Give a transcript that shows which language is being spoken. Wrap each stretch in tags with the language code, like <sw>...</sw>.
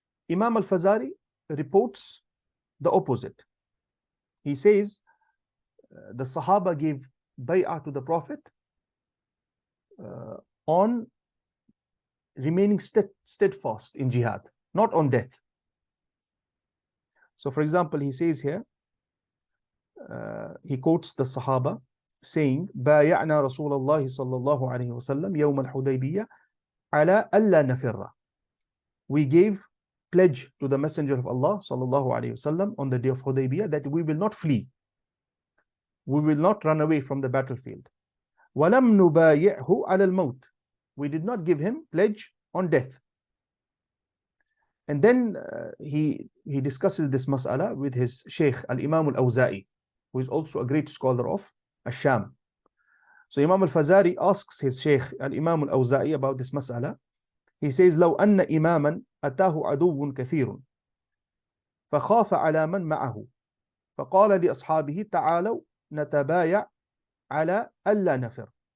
<en>Imam al-Fazari reports the opposite. He says the Sahaba gave bay'ah to the Prophet on remaining steadfast in jihad, not on death. So for example, he says here, he quotes the Sahaba saying,</en> <ar>بايعنا رسول الله صلى الله عليه وسلم يوم الحديبية على ألا نفر.</ar> <en>We gave pledge to the Messenger of Allah</en> <ar>صلى الله عليه وسلم</ar> <en>on the day of Hudaybiyah that we will not flee, we will not run away from the battlefield.</en> <ar>وَلَمْ نُبَايِعْهُ عَلَى الْمَوْتِ.</ar> <en>We did not give him pledge on death. And then he discusses this mas'ala with his Shaykh al-Imam al-Awza'i, who is also a great scholar of Ash-Sham. So Imam al-Fazari asks his Shaykh al-Imam al-Awza'i about this mas'ala. He says,</en> <ar>لو أن إماما أتاه عدو كثير فخاف على من معه فقال لأصحابه تعالوا نتبايع على ألا نفر.</ar>